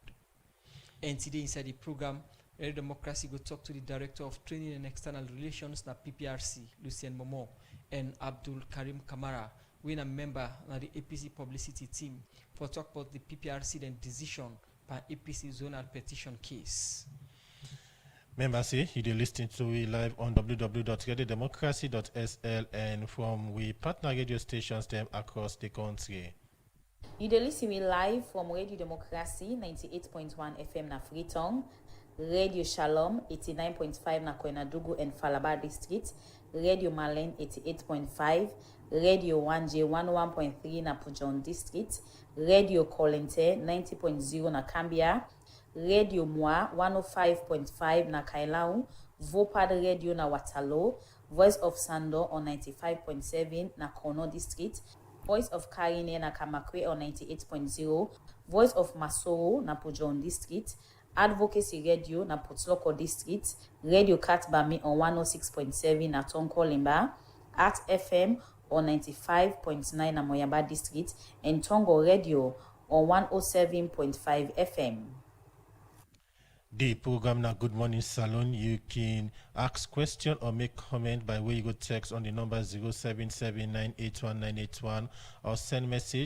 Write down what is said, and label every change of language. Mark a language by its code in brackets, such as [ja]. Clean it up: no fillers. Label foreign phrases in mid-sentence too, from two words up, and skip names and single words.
[kri] And today inside the program, Radio Democracy go talk to the Director of Training and External Relations na PPRC, Lucien Momo, and Abdul Karim Kamara, we a member of the APC publicity team for talk about the PPRC and decision by APC zonal petition case. Members, see, you listening to we live on www.radiodemocracy.sl and from we partner radio stations them across the country. You listen me live from Radio Democracy 98.1 FM na Freetown, Radio Shalom 89.5 na Koinadugu and Falaba District, Radio Malen 88.5, Radio 1J 11.3 na Pujon District, Radio Kolente 90.0 na Cambia, Radio Moi 105.5 na Kailau, Vopad Radio na Watalo, Voice of Sando on 95.7 na Kono District, Voice of Karine na Kamakwe on 98.0, Voice of Masoro na Pujon District, Advocacy Radio na Potloko District, Radio Katbami on 106.7 na Tonko Limba, Art FM on 95.9 na Moyamba District, and Tongo Radio on 107.5 FM. The program now Good Morning Salon, you can ask question or make comment by way you go text on the number 0779819181 or send message.